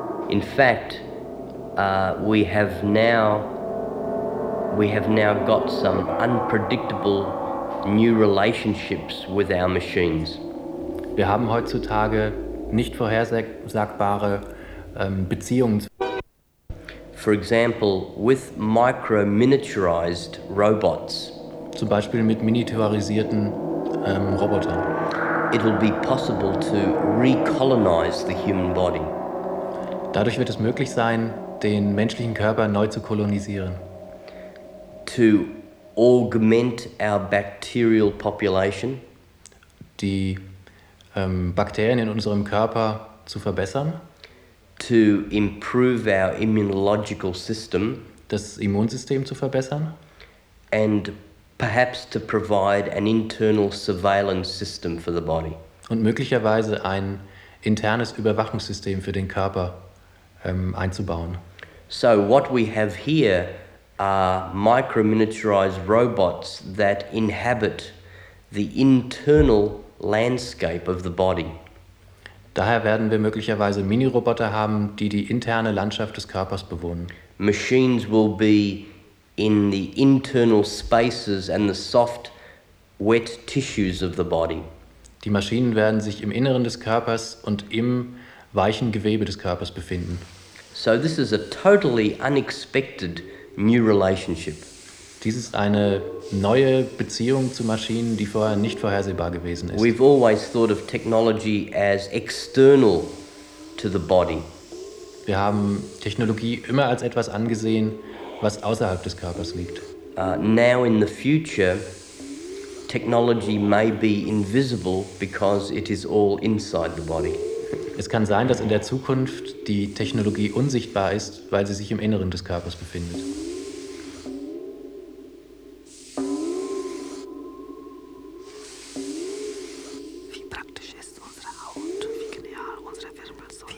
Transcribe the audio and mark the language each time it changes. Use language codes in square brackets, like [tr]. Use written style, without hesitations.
[en] In fact, we have now got some unpredictable new relationships with our machines. [de] Wir haben heutzutage nicht vorhersagbare Beziehungen. [en] For example, with micro-miniaturized robots. [de] Zum Beispiel mit miniaturisierten Robotern. [en] It will be possible to recolonize the human body. [de] Dadurch wird es möglich sein, den menschlichen Körper neu zu kolonisieren. [en] To augment our bacterial population. [de] Die Bakterien in unserem Körper zu verbessern. [en] To improve our immunological system. [de] Das Immunsystem zu verbessern. [en] And perhaps to provide an internal surveillance system for the body. [de] Und möglicherweise ein internes Überwachungssystem für den Körper einzubauen. [en] So what we have here are micro-miniaturized robots that inhabit the internal landscape of the body. [de] Daher werden wir möglicherweise Mini-Roboter haben, die die interne Landschaft des Körpers bewohnen. [en] Machines will be in the internal spaces and the soft, wet tissues of the body. [de] Die Maschinen werden sich im Inneren des Körpers und im weichen Gewebe des Körpers befinden. [en] So this is a totally unexpected new relationship. [de] Dies ist eine neue Beziehung zu Maschinen, die vorher nicht vorhersehbar gewesen ist. [en] We've always thought of technology as external to the body. [de] Wir haben Technologie immer als etwas angesehen, was außerhalb des Körpers liegt. [en] Now in the future, technology may be invisible because it is all inside the body. [de] Es kann sein, dass in der Zukunft die Technologie unsichtbar ist, weil sie sich im Inneren des Körpers befindet. Wie praktisch ist unsere Haut? Wie genial unsere Wirbelsäule?